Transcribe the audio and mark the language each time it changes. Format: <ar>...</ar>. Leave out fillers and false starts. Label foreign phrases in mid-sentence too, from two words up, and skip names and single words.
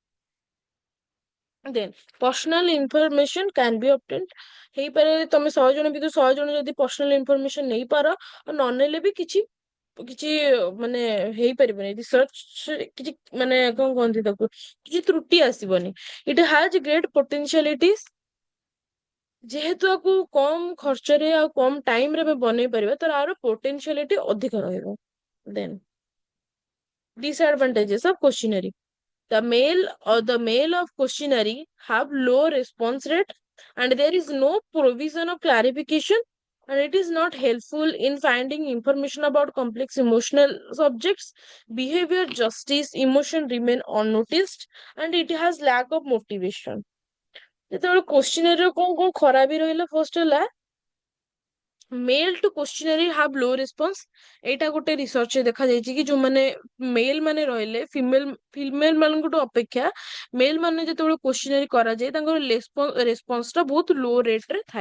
<en>then personal information can be obtained,</en> <or>ହେଇପାରେ ତମେ 100 ଜଣ ଭିତରୁ 100 ଜଣ ଯଦି</or> <en>personal information</en> <or>ନେଇପାର, ଆଉ ନ ନେଲେ ବି କିଛି କିଛି ମାନେ ହେଇପାରିବନି, ରିସର୍ଚ୍ଚ କିଛି ମାନେ କଣ କୁହନ୍ତି ତାକୁ, କିଛି ତ୍ରୁଟି ଆସିବନି।</or> <en>it has great potentialities,</en> <or>ଯେହେତୁ ଆକୁ କମ ଖର୍ଚ୍ଚରେ ଆଉ କମ ଟାଇମରେ ଆମେ ବନେଇ ପାରିବା, ତ ଆର ପୋଟେନ୍ସିଆଲିଟି ଅଧିକ ରହିବ।</or> <en>ଦେନ୍ disadvantages of questionnaire, the mail of questionnaire have low response rate and there is no provision of clarification, and it is not helpful in finding information about complex emotional subjects. Behavior, justice, emotion remain unnoticed and it has lack of motivation।</en> <or>ଯେତେବେଳେ କୋଶ୍ଚିନାରୀ କଣ କଣ ଖରାପ ରହିଲା, ଫାର୍ଷ୍ଟ ହେଲା</or> <en>mail to questionnaire have low response.</en> <or>ଏଇଟା ଗୋଟେ ରିସର୍ଚ୍ଚରେ ଦେଖାଯାଇଛି କି ଯୋଉମାନେ ମେଲ୍ ମାନେ ରହିଲେ, ଫିମେଲ ମାନଙ୍କଠୁ ଅପେକ୍ଷା ମେଲ୍ ମାନେ ଯେତେବେଳେ କୋଶ୍ଚିନାରୀ କରାଯାଏ, ତାଙ୍କର ରେସ୍ପନ୍ସ ଟା ବହୁତ ଲୋ ରେଟରେ ଥାଏ।</or>